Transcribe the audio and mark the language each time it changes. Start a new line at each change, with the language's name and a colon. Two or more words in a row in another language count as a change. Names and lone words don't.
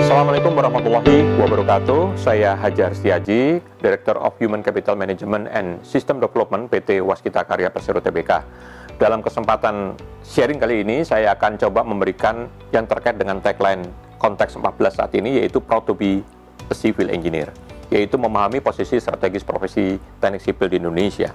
Arabic: Assalamualaikum warahmatullahi wabarakatuh.
Indonesian: Saya Hajar Setiaji,
English: Director of Human Capital Management and System Development PT Waskita Karya Persero Tbk.
Indonesian: Dalam kesempatan sharing kali ini, saya akan coba memberikan yang terkait dengan tagline konteks 14 saat ini, yaitu
English: Proud to be a Civil Engineer,
Indonesian: yaitu memahami posisi strategis profesi teknik sipil di Indonesia.